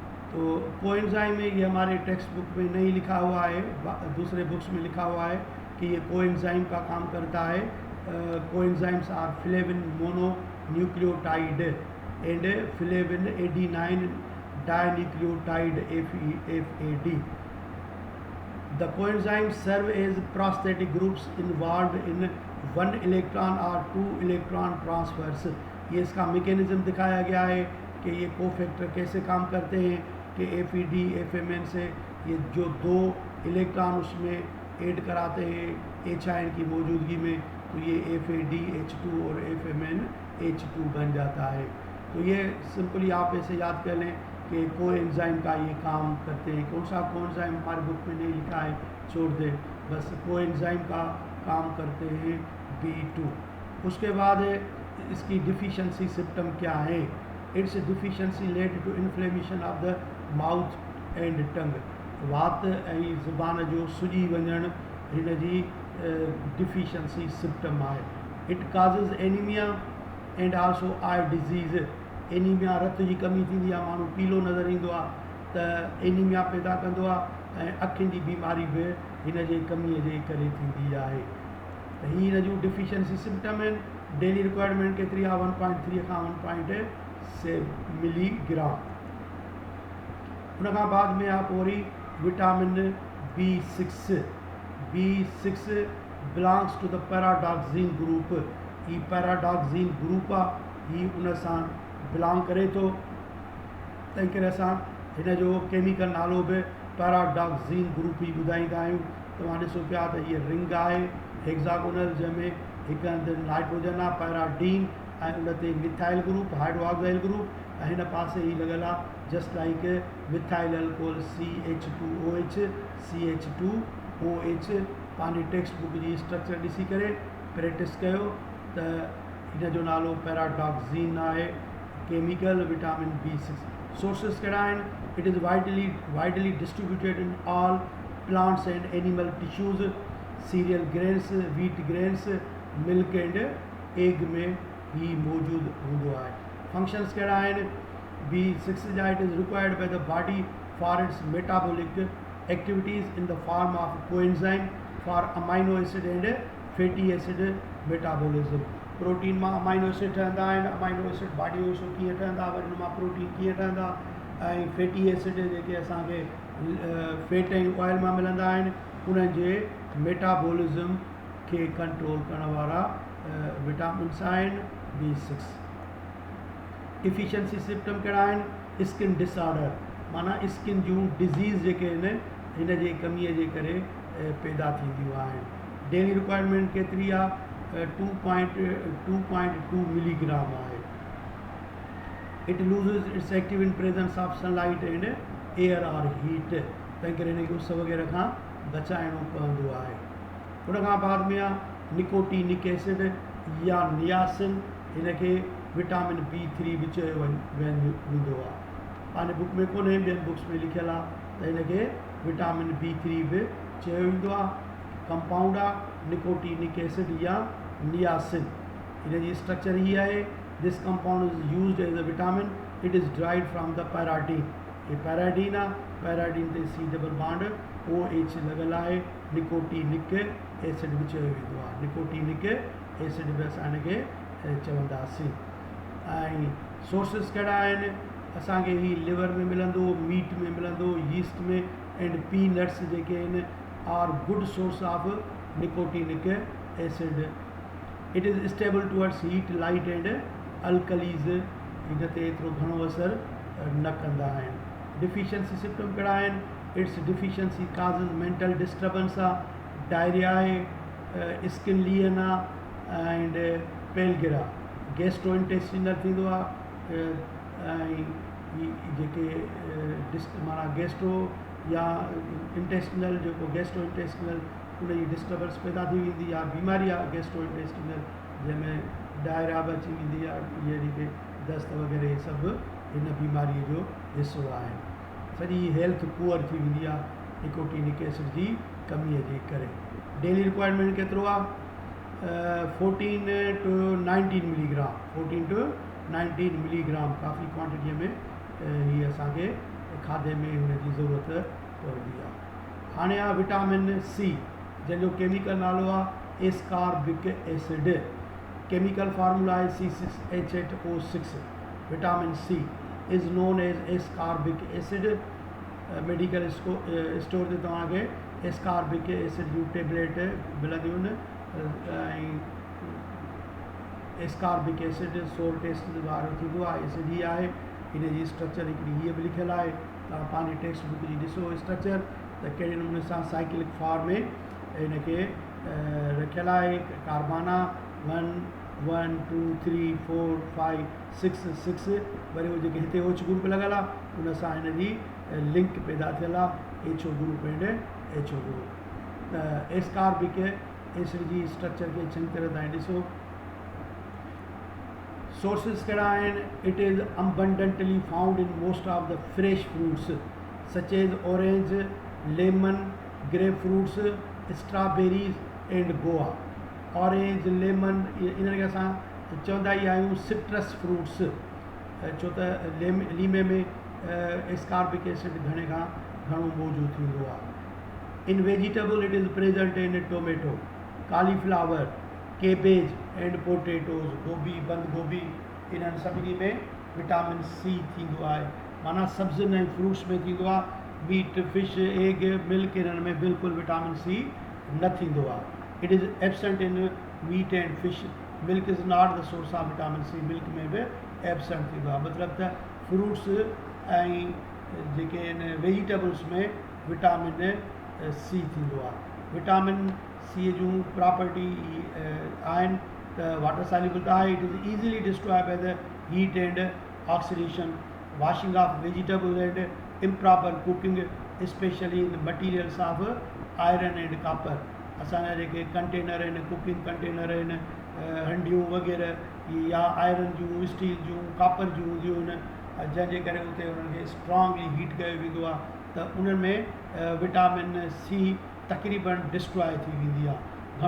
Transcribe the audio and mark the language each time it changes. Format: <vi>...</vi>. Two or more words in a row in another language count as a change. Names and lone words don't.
<hi>तो कोएंजाइम में ये हमारे</hi> <en>text book</en> <hi>में नहीं लिखा हुआ है, दूसरे बुक्स में लिखा हुआ है कि ये कोएंजाइम का काम करता है.</hi> <en>coenzymes are flavin mononucleotide and flavin adenine dinucleotide FAD. The coenzymes serve as prosthetic groups involved in one electron or two electron transfers.</en> <hi>ये इसका मैकेनिज्म दिखाया गया है कि ये कोफैक्टर कैसे काम करते हैं कि FAD FMN से ये जो दो इलेक्ट्रॉन उसमें ऐड कराते हैं H आयन की मौजूदगी में, तो ये FAD H2 और FMN H2 बन जाता है. तो ये सिंपली आप ऐसे याद कर लें कि कोएंजाइम का ये काम करते हैं. कौन सा कोएंजाइम हमारे बुक में नहीं लिखा है, छोड़ दें, बस कोएंजाइम का काम करते हैं B2. उसके बाद इसकी</hi> <en>deficiency symptom</en> <hi>क्या है?</hi> <en>its deficiency led to inflammation of the mouth and tongue.</en> <sd>वात ऐं ज़ुबान जो सुजी वञण हिन जी</sd> <en>deficiency symptom</en> <sd>आहे.</sd> <en>it causes anemia and also eye disease.</en> <sd>एनीमिया रत जी कमी थींदी आहे, माण्हू पीलो नज़र ईंदो आहे, त एनीमिया पैदा कंदो आहे ऐं अखियुनि जी बीमारी बि हिन जे कमीअ जे करे थींदी आहे. त हीअ हिन जूं</sd> <en>deficiency symptom</en> <sd>आहिनि.</sd> <en>daily requirement</en> <sd>केतिरी आहे? 1.3 खां 1.6 मिलीग्राम. उनखां बाद में आहे पोइ वरी</sd> <en>vitamin B6. B6 belongs to the pyridoxine group.</en> <sd>ही</sd> <en>pyridoxine group</en> <sd>आहे, ही उन सां बिलोंग करे थो. तंहिं करे असां हिन जो केमिकल नालो बि</sd> <en>pyridoxine group</en> <sd>ई ॿुधाईंदा आहियूं. तव्हां ॾिसो पिया त हीअ रिंग आहे हेक्सागोनल, जंहिंमें हिकु हंधि नाइट्रोजन आहे पैराडीन ऐं उन ते</sd> <en>methyl group hydroxyl group,</en> <sd>ऐं हिन पासे ई लॻियल आहे</sd> <en>just like methyl alcohol CH2OH CH2OH.</en> <sd>पंहिंजी</sd> <en>text book</en> <sd>जी स्ट्रक्चर ॾिसी करे प्रैक्टिस कयो त हिन जो नालो पैराडॉक्सीन आहे.</sd> <en>chemical vitamin B6.</en> <sd>सोर्सिस कहिड़ा आहिनि?</sd> <en>it is widely distributed in all plants and animal tissues. cereal grains, wheat grains, milk and egg</en> <sd>में ही मौजूदु हूंदो आहे. फंक्शंस कहिड़ा आहिनि? B6 जा</sd> <en>it is required by the body for its metabolic activities in the form of coenzyme for amino acid and fatty acid metabolism.</en> <sd>प्रोटीन मां</sd> <en>amino acid</en> <sd>ठहंदा आहिनि.</sd> <en>amino acid</en> <sd>बॉडी जो कीअं ठहंदा, वरी हुन मां प्रोटीन कीअं ठहंदा, ऐं</sd> <en>fatty acid</en> <sd>जेके असांखे फैट ऐं ऑयल मां मिलंदा आहिनि, उन्हनि जे मेटाबॉलिज्म खे कंट्रोल करण वारा विटामिन्स आहिनि B6.</sd> <en>deficiency symptom</en> <sd>कहिड़ा आहिनि?</sd> <en>skin disorder,</en> <sd>माना स्किन जूं डिज़ीज़ जेके आहिनि हिन जे कमीअ जे करे पैदा थींदियूं आहिनि.</sd> <en>daily requirement</en> <sd>केतिरी आहे? 2.2 मिलीग्राम आहे.</sd> <en>it loses its active in presence of sunlight and air or heat.</en> <sd>तंहिं करे हिनखे उस वग़ैरह खां बचाइणो पवंदो आहे. उनखां बाद में आहे</sd> <en>nicotinic acid</en> <sd>या नियासिन. हिनखे</sd> <en>vitamin B3</en> <sd>बि चयो वेंदो आहे. पंहिंजे बुक में कोन्हे, ॿियनि बुक्स में लिखियलु आहे त हिनखे</sd> <en>vitamin B3</en> <sd>बि चयो वेंदो आहे. कंपाउंड आहे</sd> <en>nicotinic acid</en> <sd>या नियासिन. हिन जी स्ट्रक्चर ही आहे.</sd> <en>this compound is used as a vitamin. it is derived from the pyridine.</en> <sd>ये पैराडीन आहे. पैराडीन ते</sd> <en>C double bond OH</en> <sd>लॻियलु आहे.</sd> <en>nicotinic acid</en> <sd>बि चयो वेंदो आहे.</sd> <en>nicotinic acid</en> <sd>बि असां हिनखे चवंदासीं. ऐं सोर्सिस कहिड़ा आहिनि? असांखे ही लिवर में मिलंदो, मीट में मिलंदो, यीस्ट में,</sd> <en>and peanuts</en> <sd>जेके आहिनि</sd> <en>are good source of nicotinic acid. it is stable towards heat, light and alkalis.</en> <sd>हिन ते एतिरो घणो असरु न कंदा आहिनि.</sd> <en>deficiency symptom</en> <sd>कहिड़ा आहिनि?</sd> <en>its deficiency causes mental disturbance आहे, डायरिया आहे, skin lesion आहे and pellagra. gastro intestinal</en> <sd>थींदो आहे ऐं जेके माना गैस्ट्रो या इंटेस्टिनल जेको</sd> <en>gastro intestinal</en> <sd>उनजी डिस्टर्बेंस पैदा थी वेंदी आहे. बीमारी आहे</sd> <en>gastro intestinal,</en> <sd>जंहिंमें डायरिया बि अची वेंदी आहे, इहे जेके दस्त वग़ैरह सभु हिन बीमारीअ जो हिसो आहे. सॼी</sd> <en>health poor</en> <sd>थी वेंदी आहे</sd> <en>nicotinic acid</en> <sd>जी कमीअ जे करे.</sd> <en>daily requirement</en> <sd>केतिरो आहे? 14 to 19 मिलीग्राम. 14 to 19 मिलीग्राम काफ़ी क्वांटिटीअ में हीअ असांखे खाधे में हुनजी ज़रूरत पवंदी आहे। हाणे आहे</sd> <en>vitamin C,</en> <sd>जंहिंजो केमिकल नालो आहे</sd> <en>ascorbic acid. chemical formula</en> <sd>आहे C6H8O6।</sd> <en>vitamin C is known as ascorbic acid. medical store</en> <sd>ते तव्हांखे</sd> <en>ascorbic acid</en> <sd>जूं टेबलेट मिलंदियूं आहिनि। ऐं</sd> <en>ascorbic acid sour taste</en> <sd>वारो थींदो आहे, एसिड ई आहे। इन जी स्ट्रक्चर हिकिड़ी हीअ बि लिखियलु आहे, तव्हां पंहिंजी</sd> <en>text book</en> <sd>जी ॾिसो स्ट्रक्चर त कहिड़े नमूने सां</sd> <en>cyclic form</en> <sd>में हिनखे रखियलु आहे। कार्बाना 1 1 2 3 4 5 6 6, वरी उहो जेके हिते</sd> <en>OH group</en> <sd>लॻल आहे उन सां हिन जी लिंक पैदा थियल आहे,</sd> <en>HO group and HO group.</en> <sd>त</sd> <en>ascorbic acid</en> <sd>जी स्ट्रक्चर खे चङी तरह तव्हां ॾिसो। सोर्सिस कहिड़ा आहिनि?</sd> <en>it is abundantly found in most of the fresh fruits such as orange, lemon, grape fruits, strawberries and guava. orange, lemon,</en> <sd>इन्हनि खे असां चवंदा ई आहियूं</sd> <en>citrus fruits,</en> <sd>छो त लीमे में</sd> <en>ascorbic acid</en> <sd>घणे खां घणो मौजूदु थींदो आहे।</sd> <en>in vegetable it is present in tomato, cauliflower, cabbage and potatoes,</en> <sd>गोभी, बंद गोभी, इन्हनि सभिनी में</sd> <en>vitamin C</en> <sd>थींदो आहे। माना सब्ज़ियुनि ऐं फ्रूट्स में थींदो आहे।</sd> <en>meat, fish, egg, milk,</en> <sd>इन्हनि में बिल्कुलु</sd> <en>vitamin C</en> <sd>न थींदो आहे।</sd> <en>it is absent in meat and fish. milk is not the source of vitamin C,</en> <sd>मिल्क में बि एब्सेंट थींदो आहे। मतिलबु त फ्रूट्स ऐं जेके आहिनि वेजिटेबल्स में</sd> <en>vitamin C</en> <sd>थींदो आहे।</sd> <en>vitamin C</en> <sd>जूं प्रॉपर्टी आहिनि त</sd> <en>water soluble</en> <sd>आहे।</sd> <en>it is easily destroy by the heat and oxidation, washing of vegetables and improper cooking specially in materials of iron and copper.</en> <sd>असांजा जेके कंटेनर आहिनि,</sd> <en>cooking container</en> <sd>आहिनि, हंडियूं वग़ैरह या आयरन जूं, स्टील जूं, कॉपर जूं हूंदियूं आहिनि, जंहिंजे करे उते उन्हनि खे स्ट्रॉन्गली हीट कयो वेंदो आहे, त उन्हनि में</sd> <en>vitamin C</en> <sd>तक़रीबन डिस्ट्रॉय थी वेंदी आहे।</sd>